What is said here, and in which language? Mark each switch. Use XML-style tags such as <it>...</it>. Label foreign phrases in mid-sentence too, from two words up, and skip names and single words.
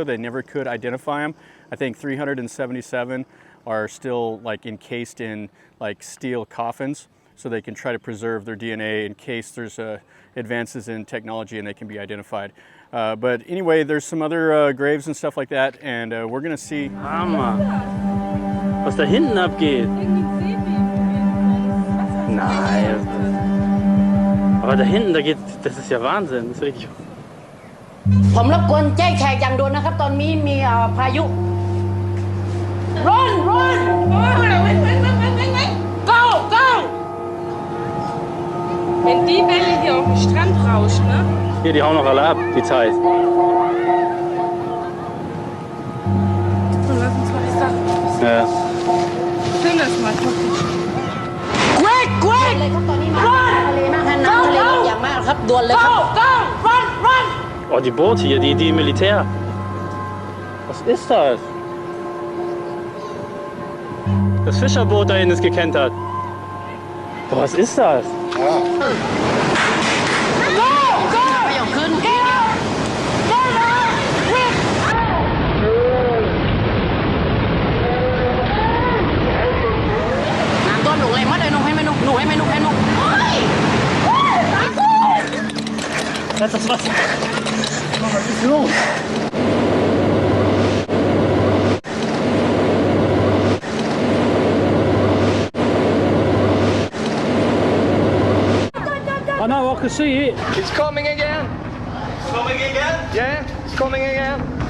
<en>They never could identify them. I think 377 are still like encased in like steel coffins, so they can try to preserve their DNA in case there's advances in technology and they can be identified. But anyway, there's some other graves and stuff like that, and we're gonna see.</en> <de>Was da hinten abgeht? Nein. Aber da hinten, das ist ja Wahnsinn. Das ist richtig.</de> <th>ผมรบกวนแจ้งแขกอย่างด่วนนะครับตอนนี้มีพายุ</th> <en>Run run Go go</en> <de>Wenn die Welle hier auf den Strand rauscht, ne? Hier, die hauen noch alle ab, die Zeit. So, lass uns mal die Sachen. Ja. Film das mal,</de> <en>Quick quick</en> <th>เลยครับตอนนี้มาทะเลมากฮะน้ำทะเลลดอย่างมากครับด่วนเลยครับ</th> <en>Go run run</en> <de>Oh, die Boote hier, die Militär. Was ist das? Das Fischerboot da hinten ist gekentert. Boah, was ist das?</de> <en>Go go</en> <th>ไม่ยอมขึ้น</th> <en>Get up Get up Quick</en> <th>น้ำต้นหนูเลยมาเลยหนูให้แม่หนูให้แม่หนูเฮ้ยตากู</th> <de>Das ist was. Was ist los?</de> <en>Oh no, I can see it. It's coming again. It's coming again? Yeah, it's coming again.</en>